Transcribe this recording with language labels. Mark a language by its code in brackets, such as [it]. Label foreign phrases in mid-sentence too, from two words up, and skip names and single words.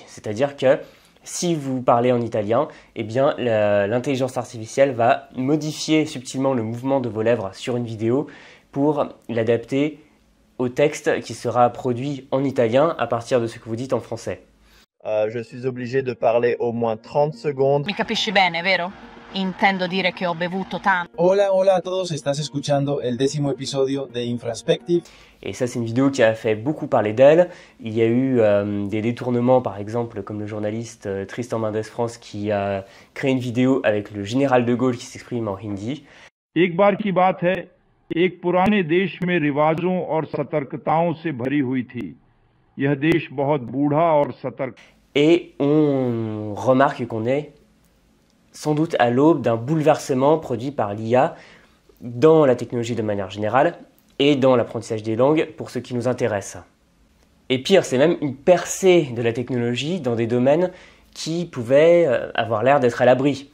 [fr] C'est-à-dire que si vous parlez en italien, eh bien l'intelligence artificielle va modifier subtilement le mouvement de vos lèvres sur une vidéo pour l'adapter au texte qui sera produit en italien à partir de ce que vous dites en français. Je suis obligé de parler au moins 30 secondes. [it] Mi capisci bene, vero? Intendo dire che ho bevuto tanto. [es] Hola, hola a todos, estás escuchando el 10º episodio de Infraspective. [fr] Et ça, c'est une vidéo qui a fait beaucoup parler d'elle. Il y a eu des détournements, par exemple, comme le journaliste Tristan Mendes France qui a créé une vidéo avec le général de Gaulle qui s'exprime en hindi. [hi] एक बार की बात है, एक पुराने देश में रिवाजों और सतर्कताओं से भरी हुई थी. यह देश बहुत बूढ़ा और सतर्क. [fr] Et on remarque qu'on est sans doute à l'aube d'un bouleversement produit par l'IA dans la technologie de manière générale et dans l'apprentissage des langues pour ce qui nous intéresse. Et pire, c'est même une percée de la technologie dans des domaines qui pouvaient avoir l'air d'être à l'abri.